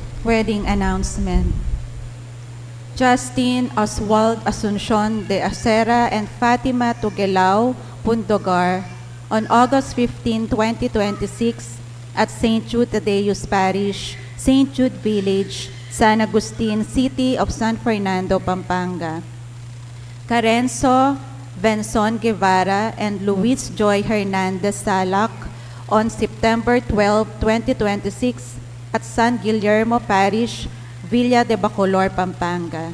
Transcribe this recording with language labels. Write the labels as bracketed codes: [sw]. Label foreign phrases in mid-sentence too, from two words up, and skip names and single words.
[en] wedding announcement. Justin Oswald Asuncion de Acera and Fatima Tugelao Pundogar on August 15, 2026 at St. Jude Thaddeus Parish, St. Jude Village, San Agustin, City of San Fernando, Pampanga. Carenzo Benson Guevara and Luis Joy Hernandez Salak on September 12, 2026 at San Guillermo Parish, Villa de Bacolor, Pampanga.